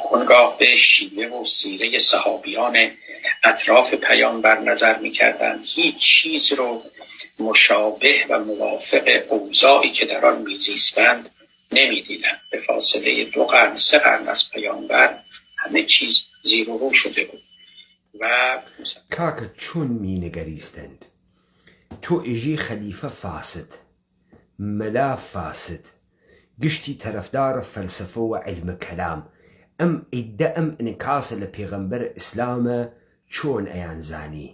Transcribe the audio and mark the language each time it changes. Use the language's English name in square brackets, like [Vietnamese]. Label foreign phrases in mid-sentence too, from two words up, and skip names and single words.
[Persian] آنگاه به شیوه و سیره صحابیان اطراف پیامبر نظر میکردند. هیچ چیز رو مشابه و موافق اوضاعی که در آن میزیستند نمیدیدند. به فاصله 2 قرن 3 قرن از پیامبر همه چیز زیر و رو شده بود. و [Central Kurdish] کاکە چۆن مینەگەریستند؟ تۆ ئێژی خەلیفە فاسد، مەلا فاسد، گشتی تەرەفدارە فەلسەفە و عیلمە کەلام، ئەم ئیدە ئەم ئینعکاسە لە پێغەمبەر ئیسلامە چۆن ئەیانزانی؟